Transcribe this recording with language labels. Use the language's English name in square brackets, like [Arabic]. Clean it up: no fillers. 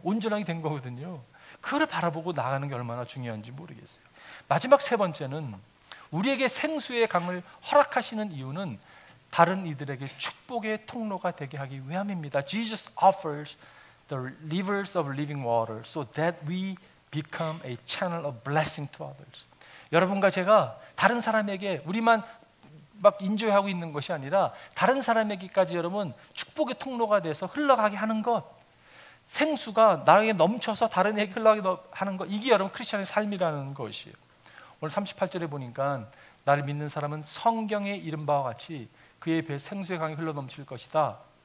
[Korean] 온전하게 된 거거든요. 그걸 바라보고 나가는 게 얼마나 중요한지 모르겠어요. 마지막 세 번째는, 우리에게 생수의 강을 허락하시는 이유는 다른 이들에게 축복의 통로가 되게 하기 위함입니다. [English] Jesus offers the rivers of living water so that we become a channel of blessing to others. [Korean] 여러분과 제가 다른 사람에게 우리만 막 인조하고 있는 것이 아니라 다른 사람에게까지 여러분 축복의 통로가 돼서 흘러가게 하는 것, 생수가 나에게 넘쳐서 다른 에게 흘러가게 하는 것, 이게 여러분 크리스천의 삶이라는 것이에요. 오늘 38절에 보니까 나를 믿는 사람은 성경에 이른 바와 같이 그의 배에 생수의 강이 흘러 넘칠 것이다.